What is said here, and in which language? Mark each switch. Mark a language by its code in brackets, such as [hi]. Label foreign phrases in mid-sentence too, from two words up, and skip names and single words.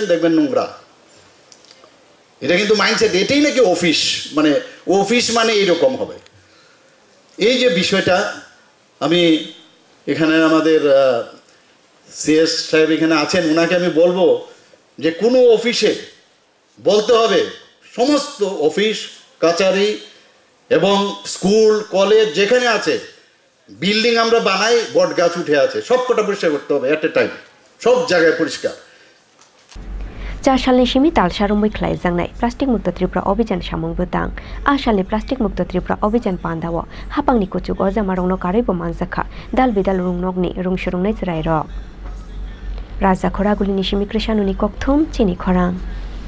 [bn] দেখবেন নোংরা এটা কিন্তু মাইন্ডসেট এটাই নাকি অফিস মানে এইরকম হবে এই যে বিষয়টা আমি এখানে আমাদের সিএস সাহেব এখানে আছেন ওনাকে আমি বলবো যে কোনো অফিসে বলতে হবে সমস্ত অফিস কাচারি এবং স্কুল কলেজ যেখানে আছে বিল্ডিং আমরা বানাই বট গাছ উঠে আছে সবকটা পরিষ্কার করতে হবে [en] at a time [bn] সব জায়গায় পরিষ্কার [trk] Chasalo Shimi Talsharumbai Klaizangnai, [en] Plastic Mukta Tripura Abhijan [trk] Samung Butang, Ashale [en] Plastic Mukta Tripura Abhijan [trk] Pandawa, Hapang Nikuchuk Ozamarong no Karibu Manzakha, Dal Bidal Rung Nogni, Rung Shurung Nai Rajakhor Agulini Shimi Krishanuni Kokthum, Chini Khorang.